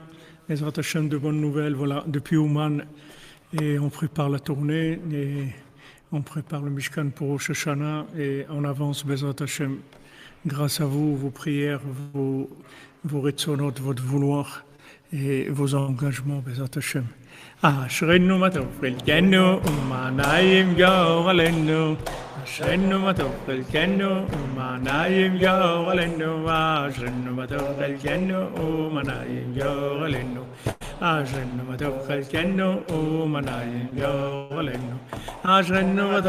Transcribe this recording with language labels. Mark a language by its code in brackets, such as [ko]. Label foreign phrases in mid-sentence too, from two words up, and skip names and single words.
[he] בעזרת השם, [fr] de bonnes nouvelles. Voilà, depuis Ouman, et on prépare la tournée, et on prépare le Mishkan pour Rosh Hashanah, et on avance, [he] בעזרת השם. [fr] Grâce à vous, vos prières, vos retsonot, votre vouloir et vos engagements, [he] בעזרת השם. אשרנו מה טוב חלקנו ומה נעים גורלנו אשרנו מה טוב חלקנו ומה נעים גורלנו אשרנו מה טוב חלקנו ומה נעים גורלנו אשרנו מה טוב חלקנו ומה נעים גורלנו אשרנו מה